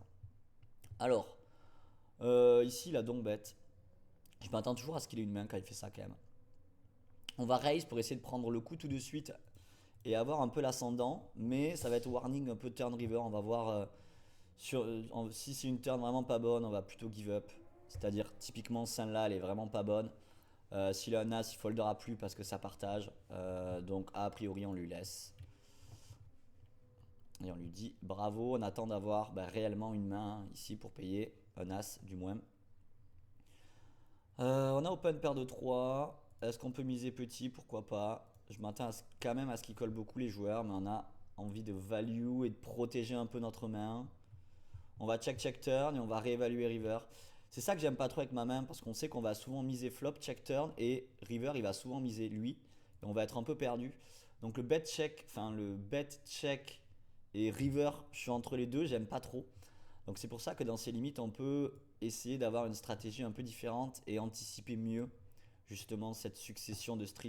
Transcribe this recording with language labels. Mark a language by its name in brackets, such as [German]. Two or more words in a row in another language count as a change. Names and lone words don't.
[French] Alors, ici, il a donc bête. Je m'attends toujours à ce qu'il ait une main quand il fait ça quand même. On va raise pour essayer de prendre le coup tout de suite et avoir un peu l'ascendant, mais ça va être warning un peu [English] turn river. [French] On va voir si c'est une turn vraiment pas bonne, on va plutôt [English] give up. [French] C'est-à-dire typiquement celle-là, elle est vraiment pas bonne. S'il a un as, il foldera plus parce que ça partage. Donc a priori, on lui laisse. Et on lui dit bravo, on attend d'avoir réellement une main ici pour payer un as du moins. On a open paire de 3. Est-ce qu'on peut miser petit? Pourquoi pas. Je m'attends quand même à ce qu'il colle beaucoup les joueurs, mais on a envie de value et de protéger un peu notre main. On va [English] check turn [French] et on va réévaluer river. C'est ça que j'aime pas trop avec ma main parce qu'on sait qu'on va souvent miser flop, [English] check turn [French] et river il va souvent miser lui et on va être un peu perdu. Donc le [English] bet check, [French] enfin le [English] bet check [French] et river, je suis entre les deux, j'aime pas trop. Donc c'est pour ça que dans ces limites, on peut essayer d'avoir une stratégie un peu différente et anticiper mieux justement cette succession de street.